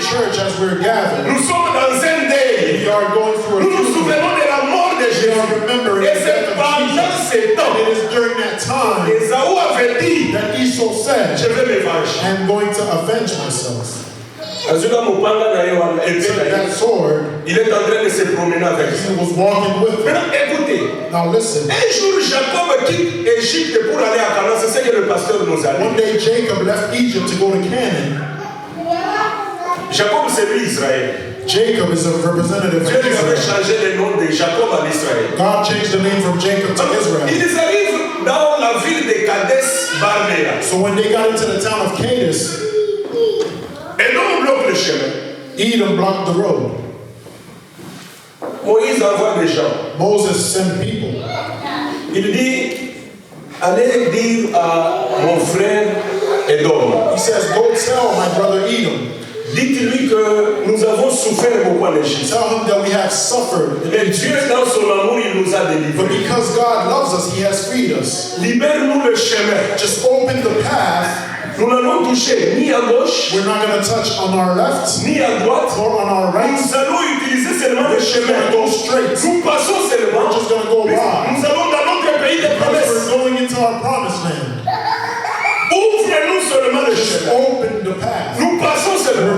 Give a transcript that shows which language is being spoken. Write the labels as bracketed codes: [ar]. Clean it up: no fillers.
[en] church as we're gathered, we are going through a funeral. We are remembering the death of Jesus. And it is during that time that Esau said, I'm going to avenge myself. So that sword, [fr] il est en train de se promener avec ça. [en] He was walking with him. [fr] Maintenant, écoutez. [en] Now listen. [fr] Un jour, Jacob quitte Égypte pour aller à Canaan. C'est ce que le pasteur nous a dit. [en] One day, Jacob left Egypt to go to Canaan. [fr] Jacob, c'est lui Israël. [en] Jacob is a representative of [fr] Dieu lui avait [en] Israel. [fr] changé le nom de Jacob à l'Israël. [en] God changed the name from Jacob to Israel. [fr] Ils arrivent dans la ville de Kadesh Barnea. [en] So when they got into the town of Kadesh, [fr] Edom bloque le chemin. [en] Edom blocked the road. [fr] Moïse envoie des gens. [en] Moses sent people. [fr] Il dit, allez dire à mon frère Edom. [en] He says, go tell my brother Edom. [fr] Dites-lui que nous avons souffert beaucoup en Égypte. [en] Tell him that we have suffered. [fr] Mais Dieu, dans son amour, il nous a délivrés. [en] But because God loves us, He has freed us. [fr] Libère-nous le chemin. [en] Just open the path. [fr] Nous n'allons toucher ni à gauche, [en] we're not going to touch on our left, [fr] ni à droite, [en] or on our right. [fr] Nous allons utiliser seulement le chemin. [en] Go straight. [fr] Nous passons seulement. [en] We're just going to go by. [fr] Nous allons dans notre pays de promesses. [en] We're going into our promised land. [fr] Ouvre-nous seulement le chemin. [en] Open the path. [fr] Nous passons seulement.